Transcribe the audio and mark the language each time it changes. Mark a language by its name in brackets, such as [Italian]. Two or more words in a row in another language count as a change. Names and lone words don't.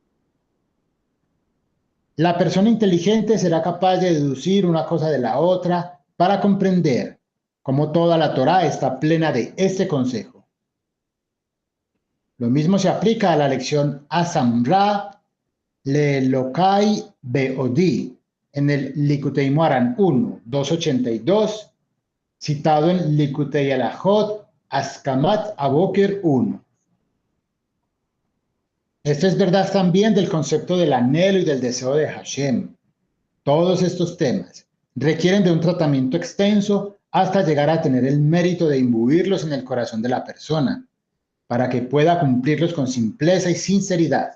[Spanish] La persona inteligente será capaz de deducir una cosa de la otra para comprender como toda la Torá está plena de este consejo. Lo mismo se aplica a la lección Asamra Le Lokai Beodi en el Likutei Moharan 1, 282, citado en Likutei Alajot Askamat Aboker 1. Esto es verdad también del concepto del anhelo y del deseo de Hashem. Todos estos temas requieren de un tratamiento extenso hasta llegar a tener el mérito de imbuirlos en el corazón de la persona, para que pueda cumplirlos con simpleza y sinceridad.